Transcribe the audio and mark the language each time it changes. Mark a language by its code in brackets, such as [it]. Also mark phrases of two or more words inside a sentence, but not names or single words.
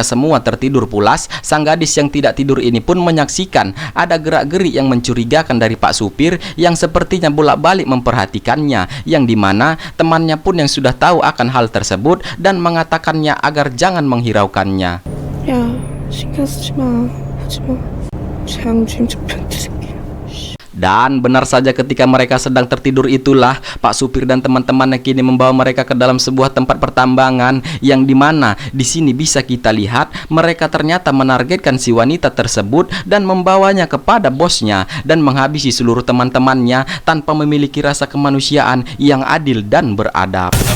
[id] semua tertidur pulas, sang gadis yang tidak tidur ini pun menyaksikan ada gerak-gerik yang mencurigakan dari Pak Supir yang sepertinya bolak-balik memperhatikannya, yang dimana temannya pun yang sudah tahu akan hal tersebut dan mengatakannya agar jangan menghiraukannya. [ko] 야, 신경 쓰지 마. 하지 마. 장주임 저 변태 새끼. [id] Dan benar saja ketika mereka sedang tertidur itulah Pak Supir dan teman-temannya kini membawa mereka ke dalam sebuah tempat pertambangan, yang dimana di sini bisa kita lihat mereka ternyata menargetkan si wanita tersebut dan membawanya kepada bosnya dan menghabisi seluruh teman-temannya tanpa memiliki rasa kemanusiaan yang adil dan beradab.